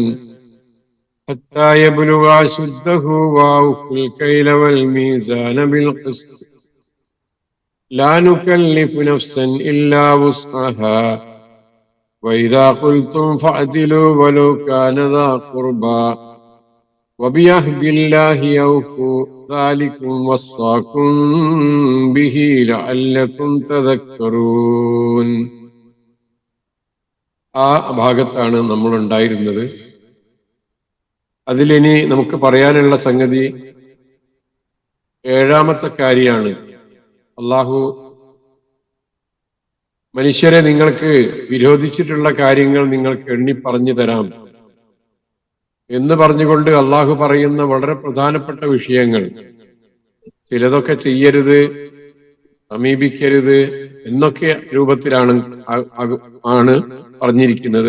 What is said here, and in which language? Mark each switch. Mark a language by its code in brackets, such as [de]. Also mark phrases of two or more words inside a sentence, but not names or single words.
[ar] حتى يبلغ أشده وأوفوا الكيل والميزان بالقسط لا نكلف نفسا إلا وسعها وإذا قلتم فاعدلوا ولو كان ذا قربى وبعهد الله أوفوا ذلكم وصاكم به لعلكم تذكرون. [ml] ആ ഭാഗത്താണ് നമ്മൾ ഉണ്ടായിരുന്നത്. അതിലിനി നമുക്ക് പറയാനുള്ള സംഗതി ഏഴാമത്തെ കാര്യമാണ്. അള്ളാഹു മനുഷ്യരെ നിങ്ങൾക്ക് വിരോധിച്ചിട്ടുള്ള കാര്യങ്ങൾ നിങ്ങൾക്ക് എണ്ണി പറഞ്ഞു തരാം എന്ന് പറഞ്ഞുകൊണ്ട് അള്ളാഹു പറയുന്ന വളരെ പ്രധാനപ്പെട്ട വിഷയങ്ങൾ, ചിലതൊക്കെ ചെയ്യരുത്, സമീപിക്കരുത് എന്നൊക്കെ രൂപത്തിലാണ് പറഞ്ഞിരിക്കുന്നത്.